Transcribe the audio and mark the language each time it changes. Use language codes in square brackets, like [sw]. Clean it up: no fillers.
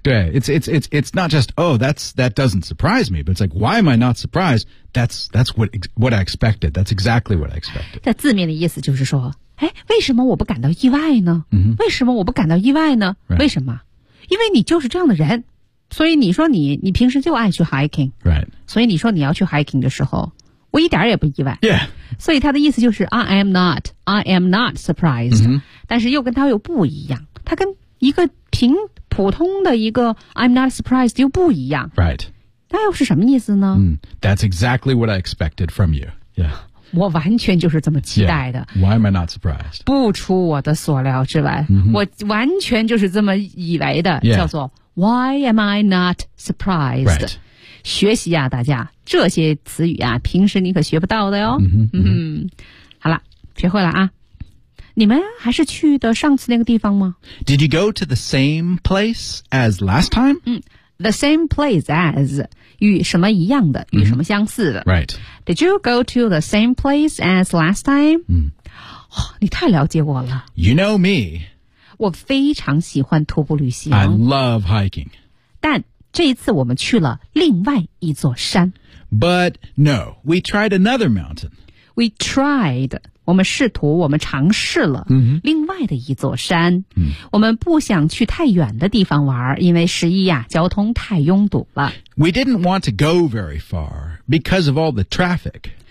[en] 对 it's not just Oh that doesn't surprise me But it's like Why am I not surprised That's what I expected That's exactly what I expected [zh] 在字面的意思就是说为什么我不感到意外呢、 mm-hmm. 为什么我不感到意外呢、 [en] right. [zh] 为什么因为你就是这样的人所以你说你平时就爱去 hiking、 [en] right. [zh] 所以你说你要去 hiking 的时候我一点也不意外、 [en] yeah. [zh] 所以他的意思就是 I am not surprised、 mm-hmm. 但是又跟他又不一样他跟一个平普通的一个 I'm not surprised 又不一样、 [en] right. [zh] 那又是什么意思呢、 [en] mm, That's exactly what I expected from you、yeah. [zh] 我完全就是这么期待的、 [en] yeah. Why am I not surprised [zh] 不出我的所料之外、 mm-hmm. 我完全就是这么以为的、 [en] yeah. 叫做 Why am I not surprised?、 Right. [zh] 学习啊大家这些词语啊平时你可学不到的哟。嗯、mm-hmm. 好了学会了啊。你们还是去的上次那个地方吗 [en] ?Did you go to the same place as last time?、 [zh] 嗯、 the same place as, 与什么一样的、mm-hmm. 与什么相似的。 [en] Right. Did you go to the same place as last time?、 Mm. [zh] 哦、你太了解我了。 [en] You know me. [zh] 我非常喜欢徒步旅行。 [en] I love hiking. [zh] 但这一次我们去了另外一座山。 [en] But no, we tried another mountain. We tried. [zh] 我们试图，我们尝试了另外的一座山。 Mm-hmm. 我们不想去太远的地方玩，因为十一呀，交通太拥堵了。 [en] We didn't want to go very far because of all the traffic.